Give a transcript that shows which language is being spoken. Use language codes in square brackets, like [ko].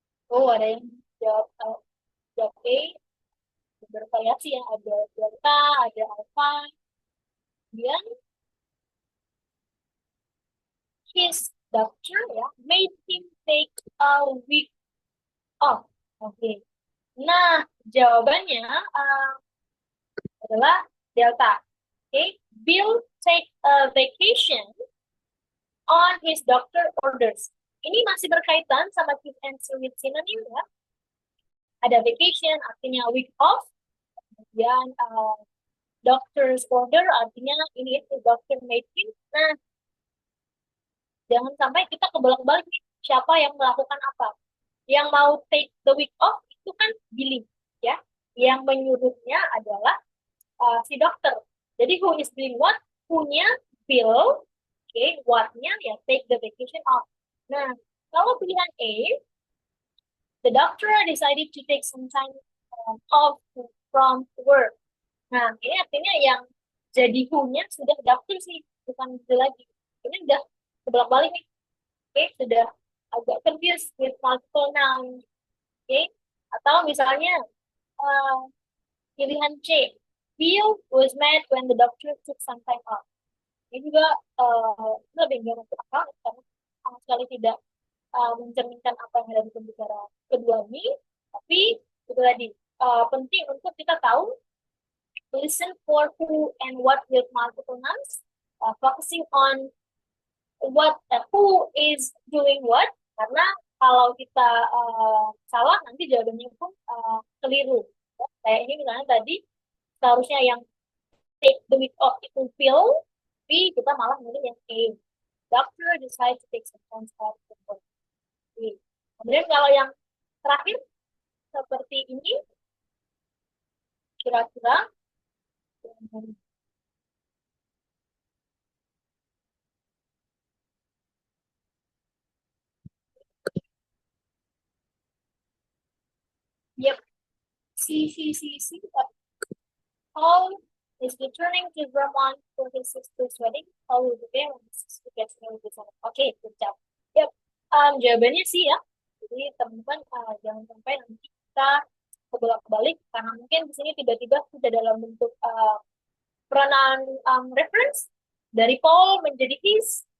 [id] Oh, ada yang jawab jawab A, bervariasi yang ada delta, ada alpha. [en] Kemudian his doctor ya made him take a week off. Oke. [id] Nah, jawabannya adalah delta. [en] Oke, Bill take a vacation on his doctor orders. [id] Ini masih berkaitan sama keep and with synonym ya. Ada vacation artinya week off. Kemudian doctor's order artinya ini itu [en] doctor made him. [id] Nah, jangan sampai kita kebolak-balik nih, siapa yang melakukan apa. Yang mau [en] take the week off [id] itu kan Billy ya. Yang menyuruhnya adalah si dokter. [en] Jadi who is doing what? Who-nya Bill. Oke, what-nya ya take the vacation off. [id] Nah, kalau pilihan A, [en] the doctor decided to take some time off from work. [id] Nah, ini artinya yang jadi who-nya sudah dokter sih, bukan itu lagi. Ini udah kebalik-balik nih. Oke, sudah agak [en] confused with multiple nouns. [id] Oke, atau misalnya pilihan C, [en] Bill was mad when the doctor took some time off. [id] Ini juga lebih nggak masuk akal karena sama sekali tidak mencerminkan apa yang ada di pembicara kedua ini. Tapi itu tadi penting untuk kita tahu [en] listen for who and what with multiple nouns, focusing on what who is doing what, [id] karena kalau kita salah nanti jawabannya pun keliru. Kayak ini misalnya tadi seharusnya yang [en] take the week off [id] itu Bill, tapi kita malah milih yang A. [en] Doctor decide to take some time off from work. [id] Kemudian kalau yang terakhir seperti ini, kira-kira yep, C. [en] Paul is returning to Vermont for his sister's wedding. Paul will be there when his sister gets married this summer. Oke, good job. [id] Yep, jawabannya sih ya. Jadi teman-teman jangan sampai nanti kita kebolak-balik karena mungkin di sini tiba-tiba sudah dalam bentuk pronoun reference dari Paul menjadi his.